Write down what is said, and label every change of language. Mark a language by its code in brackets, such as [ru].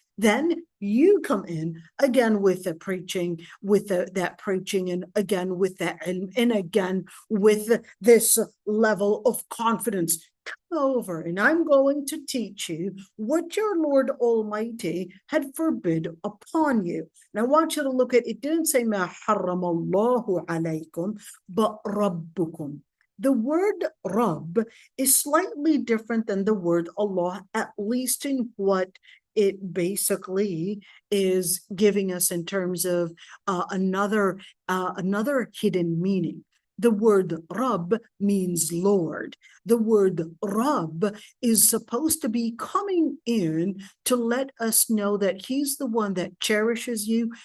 [en] Then you come in again with the preaching, with that preaching, and again with that ilm, and again with this level of confidence. Come over, and I'm going to teach you what your Lord Almighty had forbid upon you. And I want you to look at it. Didn't say [ar] مَا حَرَّمَ اللَّهُ عَلَيْكُمْ, [en] but [ar] رَبُّكُمْ. [en] The word Rabb is slightly different than the word Allah, at least in what it basically is giving us in terms of another hidden meaning. The word Rabb means Lord. The word Rabb is supposed to be coming in to let us know that He's the one that cherishes you.